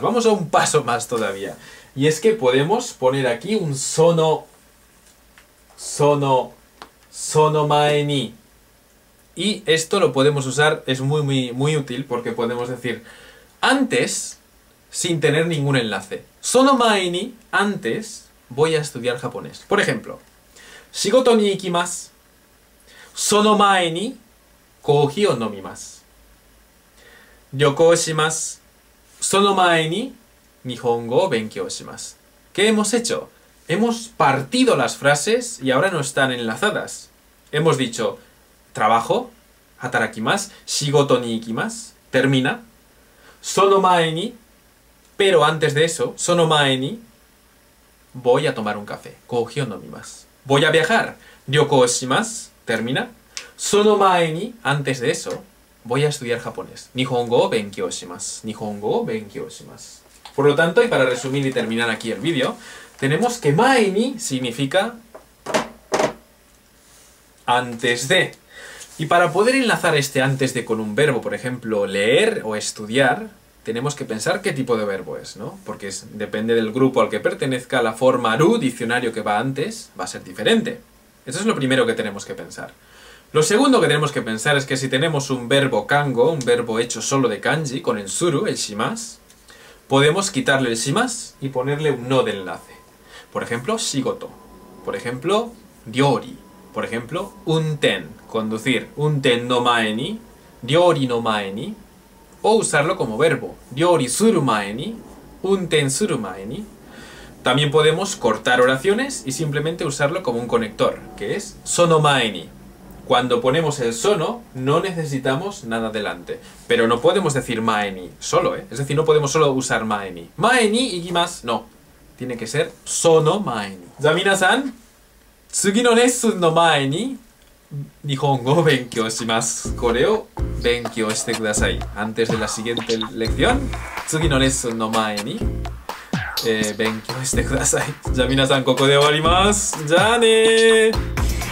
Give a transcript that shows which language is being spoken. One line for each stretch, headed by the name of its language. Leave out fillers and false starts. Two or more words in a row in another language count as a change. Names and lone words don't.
Spanish: Vamos a un paso más todavía. Y es que podemos poner aquí un
Japanese: その前に.
Spanish: Y esto lo podemos usar, es muy útil porque podemos decir antes sin tener ningún enlace.
Japanese: その前に,
Spanish: antes voy a estudiar japonés. Por ejemplo,
Japanese: 仕事に行きます。その前にコーヒーを飲みます. 旅行します. その前に日本語を勉強します.
Spanish: ¿Qué hemos hecho? Hemos partido las frases y ahora no están enlazadas. Hemos dicho trabajo,
Japanese: 働きます、仕事に行きます,
Spanish: termina.
Japanese: その前に,
Spanish: pero antes de eso,
Japanese: その前に,
Spanish: voy a tomar un café.
Japanese: コーヒーを飲みます.
Spanish: Voy a viajar.
Japanese: 旅行します,
Spanish: termina.
Japanese: その前に,
Spanish: antes de eso, voy a estudiar japonés.
Japanese: 日本語を勉強します。日本語を勉強します.
Spanish: Por lo tanto, y para resumir y terminar aquí el vídeo, tenemos que
Japanese: 前に
Spanish: significa antes de. Y para poder enlazar este antes de con un verbo, por ejemplo, leer o estudiar, tenemos que pensar qué tipo de verbo es, ¿no? Porque depende del grupo al que pertenezca, la forma ru, diccionario que va antes, va a ser diferente. Eso es lo primero que tenemos que pensar. Lo segundo que tenemos que pensar es que si tenemos un verbo kango, un verbo hecho solo de kanji, con el suru, el shimasu, podemos quitarle el shimasu y ponerle un no de enlace. Por ejemplo, shigoto. Por ejemplo, ryori. Por ejemplo, unten, conducir.
Japanese: 運転の前に、料理の前に.
Spanish: O usarlo como verbo.
Japanese: 料理する前に、運転する前に.
Spanish: También podemos cortar oraciones y simplemente usarlo como un conector, que es
Japanese: その前に.
Spanish: Cuando ponemos el sono, no necesitamos nada delante. Pero no podemos decir
Japanese: 前に
Spanish: solo, ¿eh? Es decir, no podemos solo usar
Japanese: 前に. 前に行きます,
Spanish: no. Tiene que ser
Japanese: その前に。じゃ、みなさん、次のlessonの前に日本語を勉強します. これを勉強してください.
Spanish: Antes de la siguiente lección,
Japanese: 次のlessonの前に勉強してください. じゃ、みなさん、ここで終わります。じゃあねー。